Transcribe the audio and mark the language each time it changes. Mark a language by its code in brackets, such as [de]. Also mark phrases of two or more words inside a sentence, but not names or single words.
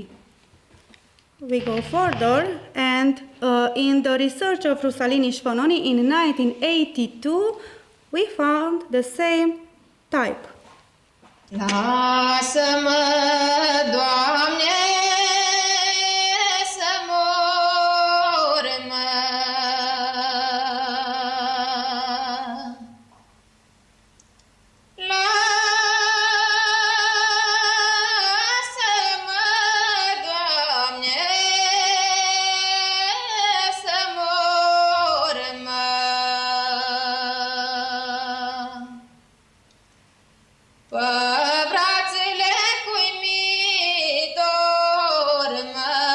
[en] We go further, and in the research of Rusalini Svanoni in 1982, we found the same type. [ro] Lasă-mă, Doamne, să mor, mă. Lasă-mă, Doamne, să mor, mă. Brațele cui mi dormă.